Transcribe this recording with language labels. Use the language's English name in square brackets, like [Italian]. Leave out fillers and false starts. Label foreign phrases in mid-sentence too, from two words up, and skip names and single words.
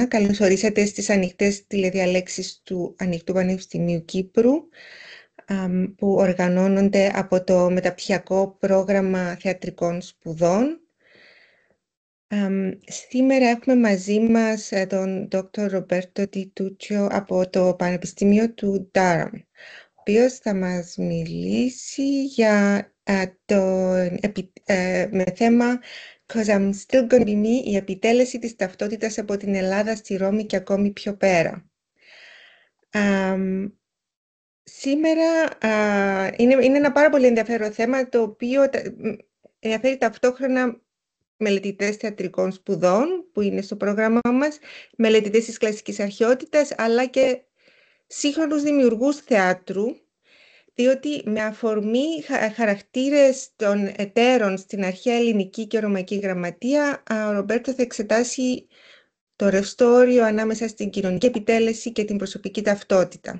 [Greek] Καλώς ορίσατε στις ανοιχτές τηλεδιαλέξεις του Ανοιχτού Πανεπιστημίου Κύπρου, που οργανώνονται από το Μεταπτυχιακό Πρόγραμμα Θεατρικών Σπουδών. Σήμερα έχουμε μαζί μας τον Dr. Roberto Di Tuccio από το Πανεπιστήμιο του Durham, ο οποίος θα μας μιλήσει με θέμα [English] «Cause I'm still gonna be me», [Greek] η επιτέλεση της ταυτότητας από την Ελλάδα στη Ρώμη και ακόμη πιο πέρα. Σήμερα είναι ένα πάρα πολύ ενδιαφέρον θέμα, το οποίο ενδιαφέρει ταυτόχρονα μελετητές θεατρικών σπουδών που είναι στο πρόγραμμά μας, μελετητές της κλασικής αρχαιότητας, αλλά και σύγχρονους δημιουργούς θεάτρου, διότι με αφορμή χαρακτήρες των εταίρων στην αρχαία ελληνική και ρωμαϊκή γραμματεία, ο Ρομπέρτο θα εξετάσει το ρευστό όριο ανάμεσα στην κοινωνική επιτέλεση και την προσωπική ταυτότητα.